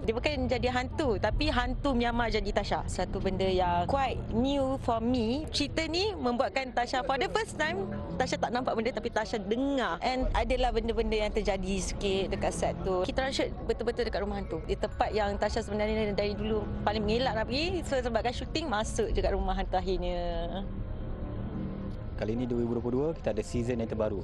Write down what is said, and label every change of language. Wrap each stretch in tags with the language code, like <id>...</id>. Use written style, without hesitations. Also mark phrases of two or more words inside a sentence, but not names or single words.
<ms>Dia bukan jadi hantu, tapi hantu Myanmar jadi Tasha. Satu benda yang</ms> <en>quite new for me.</en> <ms>Cerita ni membuatkan Tasha</ms> <en>for the first time,</en> <ms>Tasha tak nampak benda tapi Tasha dengar. And adalah benda-benda yang terjadi sikit dekat set tu. Kita orang shoot betul-betul dekat rumah hantu. Di tempat yang Tasha sebenarnya dari dulu paling mengelak nak pergi. So sebabkan shooting, masuk dekat rumah hantu akhirnya. Kali ini 2022 kita ada season yang terbaru.</ms>